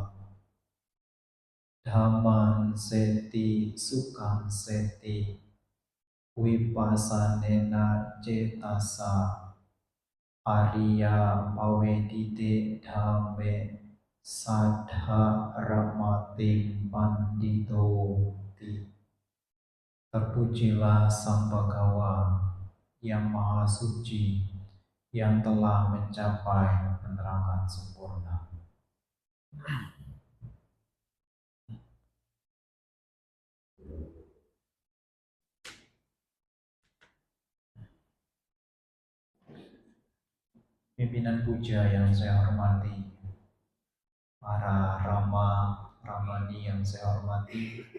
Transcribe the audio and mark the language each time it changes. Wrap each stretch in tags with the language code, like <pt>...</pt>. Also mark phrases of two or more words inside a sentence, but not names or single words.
<pi>Dhamman seti sukhang seti vipassanena cetasa. Arya pavedite dhamme saddha ramating pandito ti.</pi> <id>Terpujilah Sang Bhagawa yang Maha Suci, yang telah mencapai penerangan sempurna. Pimpinan puja yang saya hormati, para Rama, Ramani yang saya hormati,</id>